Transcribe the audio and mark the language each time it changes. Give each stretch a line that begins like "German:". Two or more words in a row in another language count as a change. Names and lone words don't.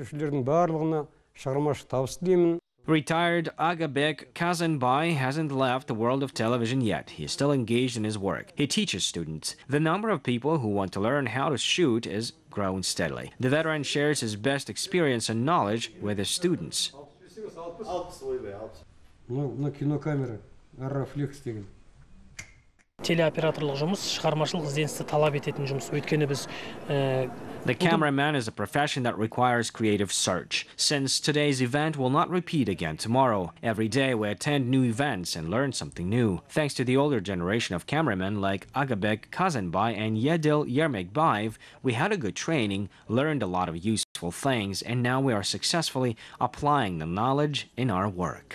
English: Retired Jibek Kazanbay hasn't left the world of television yet. He is still engaged in his work. He teaches students. The number of people who want to learn how to shoot is growing steadily. The veteran shares his best experience and knowledge with his students.
Kazakh: Телеоператорлық жұмыс шығармашылық ізденісті талап ететін жұмыс. Өйткені біз
English: The cameraman is a profession that requires creative search. Since today's event will not repeat again tomorrow, every day we attend new events and learn something new. Thanks to the older generation of cameramen like Jibek Kazanbay and Yedil Yermekbayev, we had a good training, learned a lot of useful things, and now we are successfully applying the knowledge in our work.